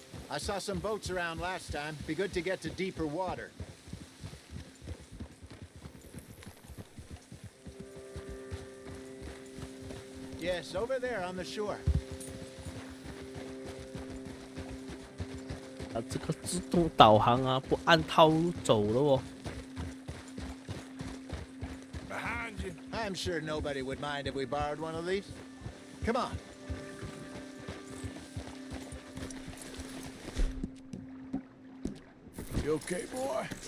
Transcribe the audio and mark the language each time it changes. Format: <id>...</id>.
<en>I saw some boats around last time. Be good to get to deeper water. Yes, over there on the shore.</en> <zh>啊，这个自动导航啊，不按套路走了哦。</zh> <en>Behind you. I'm sure nobody would mind if we borrowed one of these. Come on. You okay, boy?</en>